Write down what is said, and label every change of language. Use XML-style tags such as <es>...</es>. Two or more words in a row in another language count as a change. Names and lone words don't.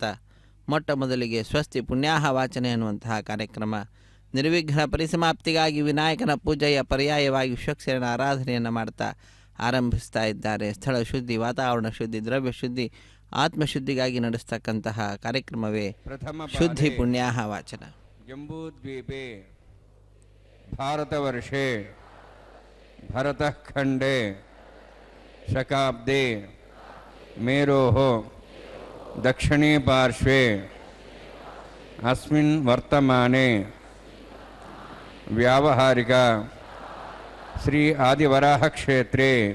<kn>ಮೊಟ್ಟ ಮೊದಲಿಗೆ ಸ್ವಸ್ತಿ ಪುಣ್ಯಾಹ ವಾಚನೆ ಅನ್ನುವಂತಹ ಕಾರ್ಯಕ್ರಮ ನಿರ್ವಿಘ್ನ ಪರಿಸಮಾಪ್ತಿಗಾಗಿ ವಿನಾಯಕನ ಪೂಜೆಯ ಪರ್ಯಾಯವಾಗಿ ವಿಶ್ವಕ್ಸೇನ ಆರಾಧನೆಯನ್ನು ಮಾಡ್ತಾ ಆರಂಭಿಸ್ತಾ ಇದ್ದಾರೆ. ಸ್ಥಳ ಶುದ್ಧಿ, ವಾತಾವರಣ ಶುದ್ಧಿ, ದ್ರವ್ಯ ಶುದ್ಧಿ, ಆತ್ಮಶುದ್ಧಿಗಾಗಿ ನಡೆಸ್ತಕ್ಕಂತಹ ಕಾರ್ಯಕ್ರಮವೇ ಶುದ್ಧಿ ಪುಣ್ಯಾಹ ವಾಚನ.</kn> <sa>ಜಂಬೂದ್ವೀಪೆ ಭಾರತವರ್ಷೆ ಭರತಖಂಡೆ ಶಕಾಬ್ದೆ ಮೇರೋಃ ದಕ್ಷಿಣೇ ಪಾರ್ಶ್ವೆ ಅಸ್ಮಿನ್ ವರ್ತಮಾನೆ ವ್ಯಾವಹಾರಿಕ ಶ್ರೀ ಆದಿವರಾಹ ಕ್ಷೇತ್ರೆ</sa>